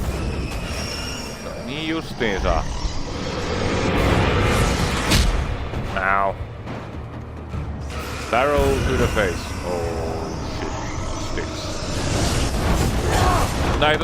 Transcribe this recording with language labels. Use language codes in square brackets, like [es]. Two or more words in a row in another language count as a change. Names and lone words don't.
[fi] Niin justiinsa. [en] Ow. Barrel to the face. Oh shit. Sticks. [fi] Näitä...